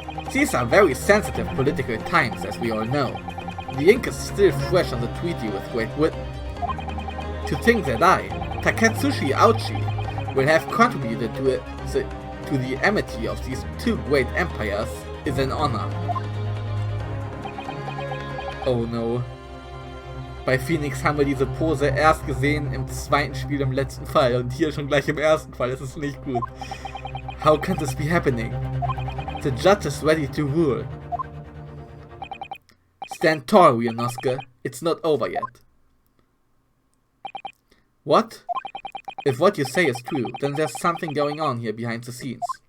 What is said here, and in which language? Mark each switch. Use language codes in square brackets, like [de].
[en] These are very sensitive political times, as we all know. The ink is still fresh on the treaty with Great Britain. To think that I, Taketsushi Auchi, will have contributed to the amity of these two great empires is an honor. Oh no. [de] Bei Phoenix haben wir diese Pose erst gesehen im zweiten Spiel im letzten Fall und hier schon gleich im ersten Fall. Das ist nicht gut. [en] How can this be happening? The judge is ready to rule. Stand tall, Ryunosuke. It's not over yet. What? If what you say is true, then there's something going on here behind the scenes.